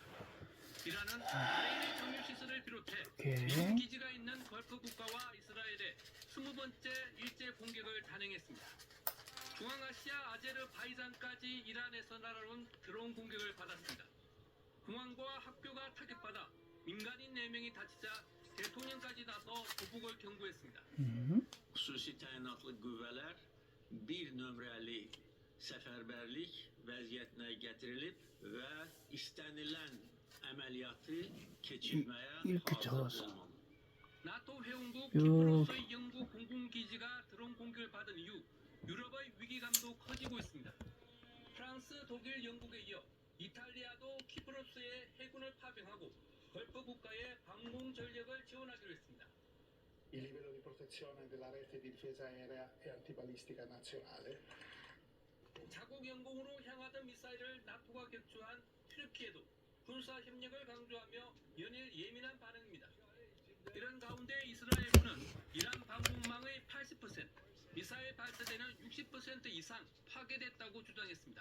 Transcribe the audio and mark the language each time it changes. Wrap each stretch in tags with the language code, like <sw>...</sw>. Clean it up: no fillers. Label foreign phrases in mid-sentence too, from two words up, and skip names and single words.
<ko>이란은 바레인의 정유시설을 비롯해 미국 기지가 있는 걸프 국가와 이스라엘에 20번째 일제 공격을 단행했습니다. 중앙아시아 아제르바이잔까지 이란에서 날아온 드론 공격을 받았습니다. 공항과 학교가 타격받아 민간인 4명이 다치자 대통령까지 나서 보복을 경고했습니다.</ko> <az>Hususi tayinatlı qüvvələr bir nömrəli səfərbərlik vəziyyətinə gətirilib və istənilən əməliyyatı keçirməyə hazır olmalı.</az> <ko>나토 회원국 키프로스의 영국 공군기지가 드론 공격을 받은 이후 유럽의 위기감도 커지고 있습니다. 프랑스, 독일, 영국에 이어 이탈리아도 키프로스에 해군을 파병하고 걸프 국가의 방공 전력을 지원하기로 했습니다.</ko> <it>Il livello di protezione della rete di difesa aerea e antibalistica nazionale.</it> <ko>자국 영공으로 향하던 미사일을 나토가 격추한 튀르키예도 군사 협력을 강조하며 연일 예민한 반응입니다. 이런 가운데 이스라엘군은 이란 방공망의 80%, 미사일 발사대는 60% 이상 파괴됐다고 주장했습니다.</ko>